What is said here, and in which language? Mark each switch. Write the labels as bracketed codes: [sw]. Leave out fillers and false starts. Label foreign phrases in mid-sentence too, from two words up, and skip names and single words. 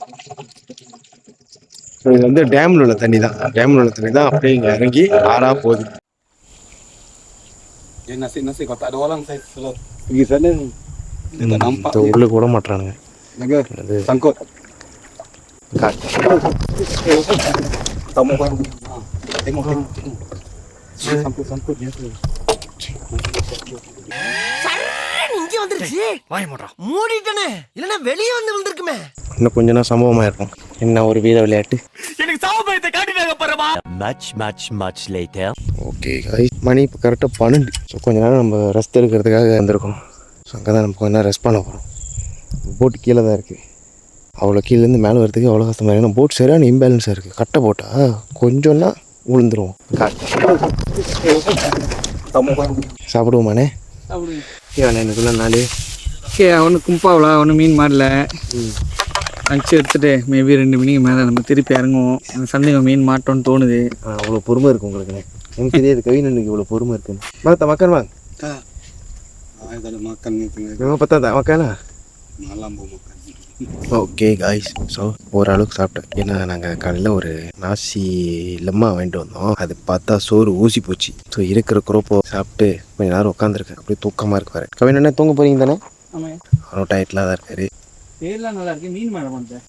[ta] இது வந்து டேம்ல உள்ள தண்ணி தான். அப்படியே இங்கே இறங்கி ஆறா போகுது. [ms] Nasi kalau tak ada orang saya selalu pergi sana. Dia tak nampak. [ta] உள்ளுக்கு விட மாட்டானுங்க. [ms] Naga sangkut. Tengok. Sangkut dia tu. [ta] இங்கே வந்துருச்சு. வாய் மூடுறா. மூடிட்டனே. இல்லனா வெளிய வந்து விழுந்திருக்குமே. இன்னும் கொஞ்ச நாள் சம்பவமா இருக்கும். என்ன ஒரு வீர விளையாட்டு. எனக்கு சாவபயத்தை காட்டிட்டாங்க பாருமா. [en] Much later. Okay guys, [ta] மணி இப்போ கரெக்டாக 12. ஸோ கொஞ்ச நேரம் நம்ம ரெஸ்ட் எடுக்கிறதுக்காக வந்திருக்கோம். ஸோ அங்கே தான் நம்ம கொஞ்ச நேரம் ரெஸ்ட் பண்ண போகிறோம். போட்டு கீழே தான் இருக்குது. அவ்வளோ கீழேருந்து மேலே வரதுக்கு அவ்வளோ கஷ்டமாக இருக்குது. போட் சரியான இம்பேலன்ஸாக இருக்குது. கட்டை போட்டால் கொஞ்சம்னா விழுந்துருவோம். சாப்பிடுவோமாண்ணே? ஏன் எனக்குள்ள நாள் ஓகே. ஒன்று கும்பாவலா, ஒன்று மீன் மாடல லஞ்ச் எடுத்துகிட்டு மேபி 2 மணிக்கு மேலே நம்ம திருப்பி இறங்குவோம். அந்த சந்தைங்க மீன் மாட்டோன்னு தோணுது. அவ்வளோ பொறுமை இருக்குது உங்களுக்கு. எனக்கு தெரியாது கவினனுக்கு இவ்வளோ பொறுமை இருக்குன்னு. [ms] makan bang. Tak ada makan ni tengah. Memang petang tak makan lah. Malam baru makan. [en] Okay guys, so [ta] ஓரளவுக்கு சாப்பிட்டேன். ஏன்னா நாங்கள் காலையில் ஒரு [ms] nasi lemak [ta] வாங்கிட்டு வந்தோம். அது பார்த்தா சோறு ஊசி போச்சு. ஸோ இருக்கிற குரோப்போ சாப்பிட்டு கொஞ்சம் நேரம் உட்காந்துருக்கேன். அப்படியே தூக்கமாக இருக்காரு. கவினண்ணே தூங்க போகிறீங்க தானே? ஆமாம், அவனும் டயட்டில் தான் இருக்காரு. பேர்லாம் நல்லா இருக்கு. மீன் மேலே பண்ணுறேன்.